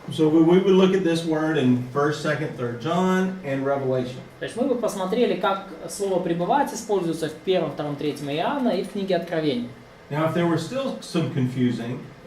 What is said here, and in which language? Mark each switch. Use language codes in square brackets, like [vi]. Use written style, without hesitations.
[en] So we would look at this word in 1st, 2nd, 3rd John and Revelation. [ru] То есть мы бы посмотрели, как слово «пребывать» используется в 1, 2, 3 Иоанна и в книге Откровения. [en] Now, if there were still some confusion,